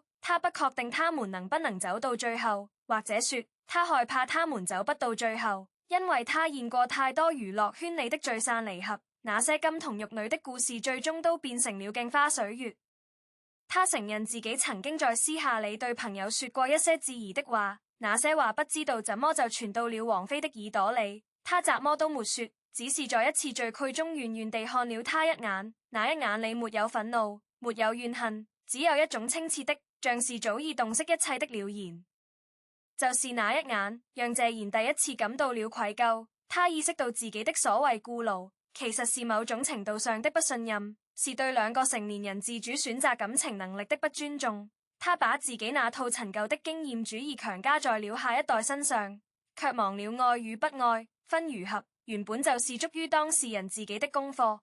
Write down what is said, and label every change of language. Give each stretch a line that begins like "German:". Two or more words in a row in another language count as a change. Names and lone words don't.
Chinese: 他不確定他們能不能走到最後，或者說他害怕他們走不到最後，因為他見過太多娛樂圈裡的聚散離合，那些金童玉女的故事最終都變成了鏡花水月。他承認自己曾經在私下裡對朋友說過一些質疑的話，那些話不知道怎麼就傳到了王菲的耳朵裡，他怎麼都沒說，只是在一次聚會中遠遠地看了他一眼，那一眼裡沒有憤怒，沒有怨恨，只有一種清澈的，像是早已洞悉一切的了然。就是那一眼，讓謝賢第一次感到了愧疚，他意識到自己的所謂顧慮，其實是某種程度上的不信任，是對兩個成年人自主選擇感情能力的不尊重。他把自己那套陳舊的經驗主義強加在了下一代身上， 卻忘了愛與不愛分如合，原本就是屬於當事人自己的功課。